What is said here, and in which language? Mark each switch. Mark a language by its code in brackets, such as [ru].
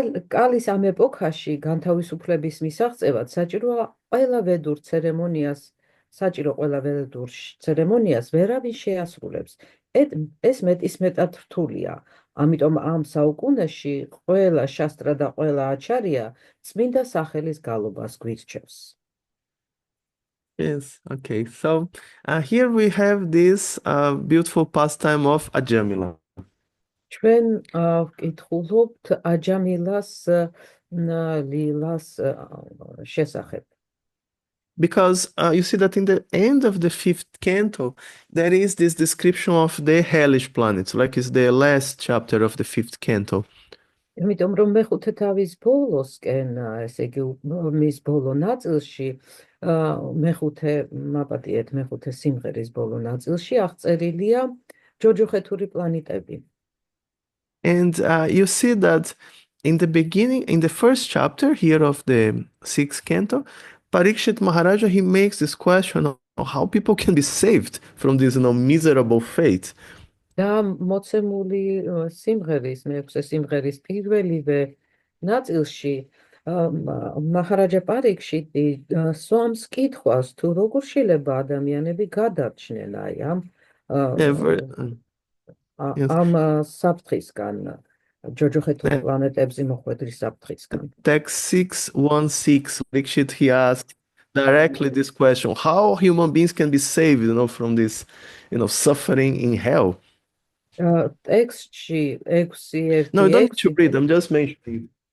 [ka] კალის ამ ეპოქაში განთავისუფლების მისაღწევად საჭირო ყველა ვედურ ცერემონიას ვერავინ შეასრულებს. ეს მეტისმეტად რთულია. ამიტომ ამ საუკუნეში ყველა შასტრა და ყველა აჩარია წმინდა სახელის გალობას გვირჩევს. [en] Yes, okay. So here we have this beautiful pastime of Ajamila. [ka] ჩვენ ვკითხულობთ აჯამილას ლილას შესახებ. [en] Because you see that in the end of the 5th canto, there is this description of the hellish planets, like it's the last chapter of the 5th canto. [ka] იმიტომ რომ მეხუთე თავის ბოლოსკენ, ესე იგი მის ბოლო ნაწილში, მეხუთე მაპატიეთ მეხუთე სიმღერის ბოლო ნაწილში აღწერილია ჯოჯოხეთური პლანეტები. [en] And you see that in the beginning, in the first chapter here of the sixth canto, Parikshit Maharaja, he makes this question of how people can be saved from this, miserable fate. [ka] და მოცემული სიმღერის, მეექვსე სიმღერის პირველივე ნაწილში მაჰარაჯა პარიქშიტი სვამს კითხვას, თუ როგორ შეიძლება ადამიანები გადარჩნენ აი [en] Yes. [ka] ამ საფრთხისგან, ჯოჯოხეთურ პლანეტებზე მოხვედრის საფრთხისგან. [en] Text 616, Parikshit, he asks directly this question: how human beings can be saved, from this, suffering in hell? [ka] ტექსტში 6:1 [en] No, you don't need to read. I'm just mentioning.